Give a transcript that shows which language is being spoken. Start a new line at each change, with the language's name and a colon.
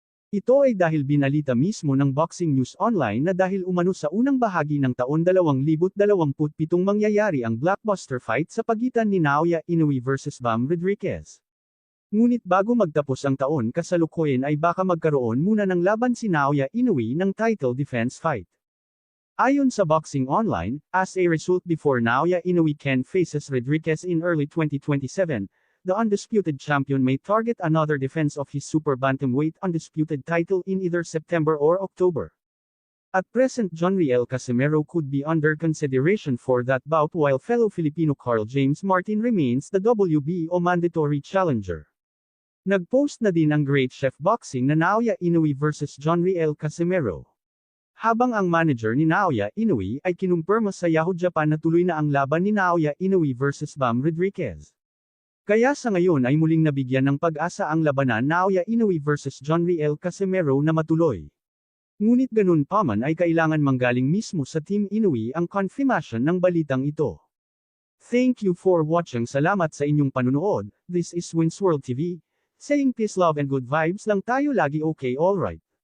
Filipino: Ito ay dahil binalita mismo ng Boxing News Online na dahil umano sa unang bahagi ng taon 2027 mangyayari ang blockbuster fight sa pagitan ni Naoya Inoue vs Bam Rodriguez. Ngunit bago magtapos ang taon kasalukuyan ay baka magkaroon muna ng laban si Naoya Inoue ng title defense fight. Ayon sa
English: Boxing Online, as a result before Naoya Inoue can faces Rodriguez in early 2027, the undisputed champion may target another defense of his super bantamweight undisputed title in either September or October. At present Jonriel Casimero could be under consideration for that bout while fellow Filipino Carl James Martin remains the WBO mandatory challenger.
Filipino: Nagpost na din ang Great Chef Boxing na Naoya Inoue vs Jonriel Casimero. Habang ang manager ni Naoya Inoue ay kinumpirma sa Yahoo Japan na tuloy na ang laban ni Naoya Inoue vs Bam Rodriguez. Kaya sa ngayon ay muling nabigyan ng pag-asa ang labanan Naoya Inoue vs Jonriel Casimero na matuloy. Ngunit ganun pa man ay kailangan manggaling mismo sa Team Inoue ang confirmation ng balitang ito.
English: Thank you for watching.
Filipino: Salamat sa inyong panunood.
English: This is Wins World TV. Saying peace, love and good vibes
Filipino: lang tayo lagi,
English: okay, alright.